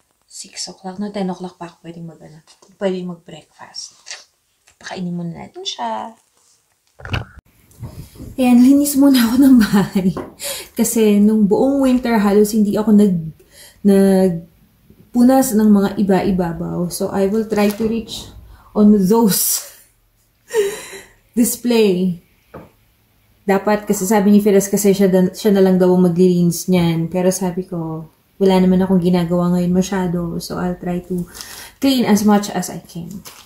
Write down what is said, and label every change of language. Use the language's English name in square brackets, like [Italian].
[Filipino] 6 o'clock. No, 10 o'clock pa ako pwedeng mag-breakfast. Pakainin muna natin siya. Ayan, linis muna ako ng bahay. Kasi nung buong winter, halos hindi ako nagpunas ng mga iba-ibabaw. [English] So, I will try to reach on those display. [Filipino] Dapat, kasi sabi ni Firas kasi siya na lang daw maglilinis niyan. Pero sabi ko, wala naman akong ginagawa ngayon masyado. [English] So, I'll try to clean as much as I can.